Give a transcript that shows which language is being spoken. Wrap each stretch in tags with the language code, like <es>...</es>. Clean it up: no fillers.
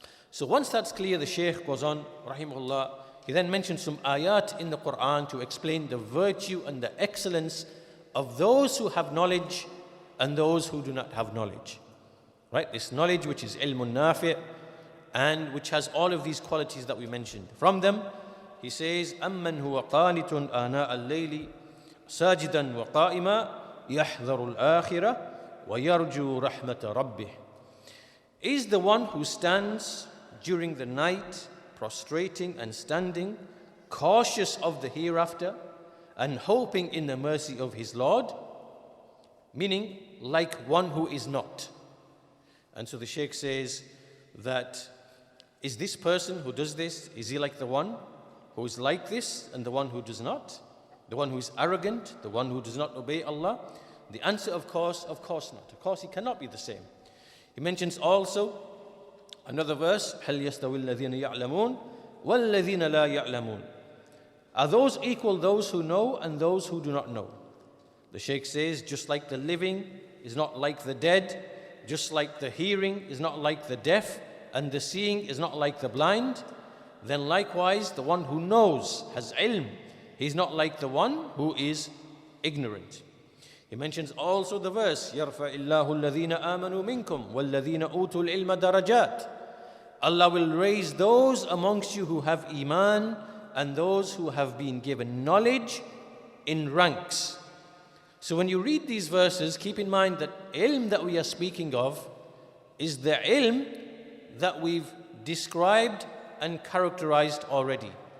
<en>So once that's clear, the Shaykh goes on, rahimahullah, he then mentions some ayat in the Quran to explain the virtue and the excellence of those who have knowledge and those who do not have knowledge. Right? This knowledge which is ilmun nafi' and which has all of these qualities that we mentioned. From them, he says,</en> <ar>أَمَّنْ هُوَ قَانِتٌ آنَاءَ اللَّيْلِ سَاجِدًا وَقَائِمًا يَحْذَرُ الْآخِرَةَ وَيَرْجُو رَحْمَةَ رَبِّهِ.</ar> <en>Is the one who stands during the night, prostrating and standing, cautious of the hereafter and hoping in the mercy of his Lord, meaning like one who is not. And so the Shaykh says that, is this person who does this, is he like the one who is like this and the one who does not? The one who is arrogant, the one who does not obey Allah? The answer, of course not. Of course, he cannot be the same. He mentions also another verse,</en> <ar>هَلْ يَسْتَوِي الَّذِينَ يَعْلَمُونَ وَالَّذِينَ لَا يَعْلَمُونَ.</ar> <en>Are those equal, those who know and those who do not know? The Shaykh says, just like the living is not like the dead, just like the hearing is not like the deaf, and the seeing is not like the blind, then likewise the one who knows, has ilm, he's not like the one who is ignorant. He mentions also the verse,</en> <ar>يَرْفَعِ اللَّهُ الَّذِينَ آمَنُوا مِنْكُمْ وَالَّذِينَ أُوتُوا الْعِلْمَ دَرَجَاتٍ.</ar> <en>Allah will raise those amongst you who have iman and those who have been given knowledge in ranks. So when you read these verses, keep in mind that ilm that we are speaking of is the ilm that we've described and characterized already.</en>